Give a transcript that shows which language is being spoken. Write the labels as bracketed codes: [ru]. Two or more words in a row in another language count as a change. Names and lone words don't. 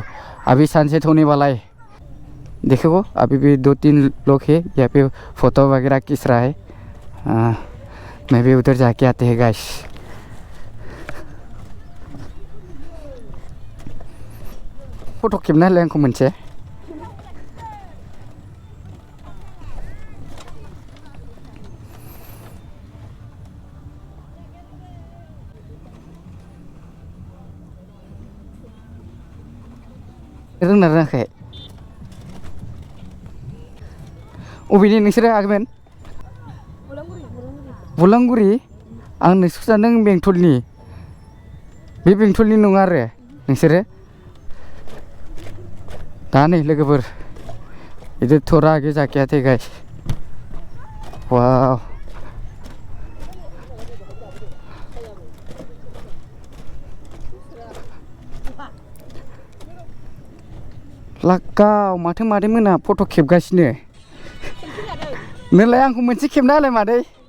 [hi] अभी सनसेट होने वाला है, देखो अभी भी 2-3 लोग हैं यहाँ पे फोटो वगैरह खींच रहा है। मैं भी उधर जाके आते हैं गाइस। [brx] फोटो खेबना होलाय आंखौ मोनसे। रोंना रोङाखै? अबेनि नोंसोरो आगैमोन? बुलांगुरि। आं नोंसोर सानदों बेंटलनि। बे बेंटलनि नङा आरो नोंसोरो? दा नै लोगोफोर [hi] इधर थोड़ा आगे जाके आते गाइस। [brx] वाव लागाव माथो मादै मोना फट' खेबगासिनो। नोंलाय आंखौ मोनसे खेबना होलाय मादै।